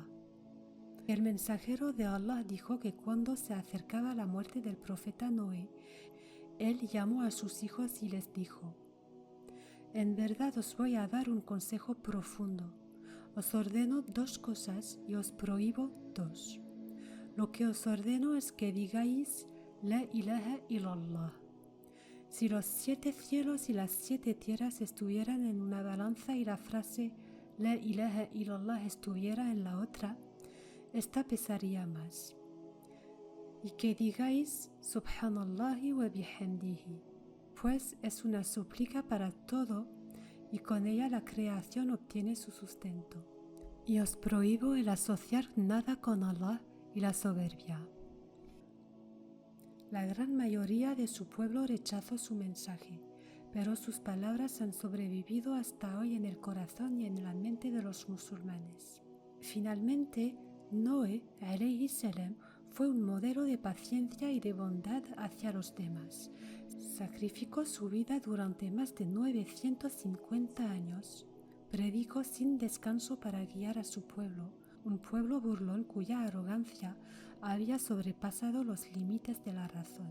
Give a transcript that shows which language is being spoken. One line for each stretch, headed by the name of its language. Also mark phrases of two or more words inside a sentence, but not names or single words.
Spanish: El mensajero de Allah dijo que cuando se acercaba la muerte del profeta Noé, él llamó a sus hijos y les dijo: «En verdad os voy a dar un consejo profundo. Os ordeno 2 cosas y os prohíbo 2. Lo que os ordeno es que digáis
Arabic: لا إله إلا الله.
Spanish: Si los 7 cielos y las 7 tierras estuvieran en una balanza y la frase
Arabic: لا إله إلا الله
Spanish: estuviera en la otra, esta pesaría más. Y que digáis
Arabic: سبحان الله و بحمده,
Spanish: pues es una súplica para todo y con ella la creación obtiene su sustento. Y os prohíbo el asociar nada con Allah y la soberbia». La gran mayoría de su pueblo rechazó su mensaje, pero sus palabras han sobrevivido hasta hoy en el corazón y en la mente de los musulmanes. Finalmente, Noé,
Arabic: عليه السلام,
Spanish: fue un modelo de paciencia y de bondad hacia los demás. Sacrificó su vida durante más de 950 años. Predicó sin descanso para guiar a su pueblo, un pueblo burlón cuya arrogancia había sobrepasado los límites de la razón.